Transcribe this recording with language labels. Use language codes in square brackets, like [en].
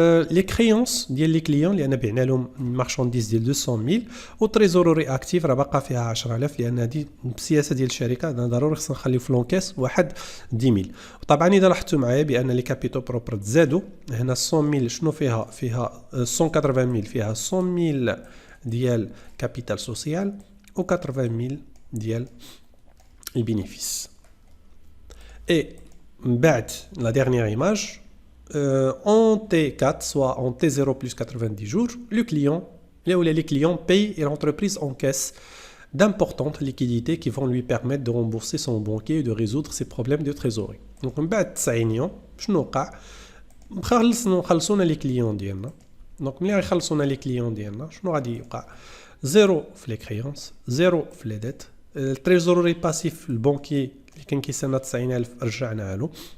[ar] لي كريونس ديال لي كليون اللي انا بعنا لهم مارشانديز ديال 200 000، والتريزوروري اكتيف راه باقا فيها 10000 لان هذه بالسياسه ديال الشركه ضروري خصنا نخليو في لونكاس واحد 10000. طبعا اذا لاحظتوا معايا بان لي كابيتو بروبر تزادوا هنا 100000 شنو فيها 180000 فيها 100000 ديال كابيتال سوسيال و 80000 ديال البينيفيس. اي من بعد لا ديرنيير ايماج [fr] en T4, soit en T0 plus 90 jours, les clients payent et l'entreprise encaisse d'importantes liquidités qui vont lui permettre de rembourser son banquier et de résoudre ses problèmes de trésorerie. [ar] Donc, من بعد 90 يوم شنو وقع؟ خلصونا لي كليون ديالنا. دونك ملي غيخلصونا لي كليون ديالنا شنو غادي يوقع؟ زيرو في لي كريونس، زيرو في لي ديت، التريزوري باسيف البنكي اللي كان كيسنى 90000 رجعناها له.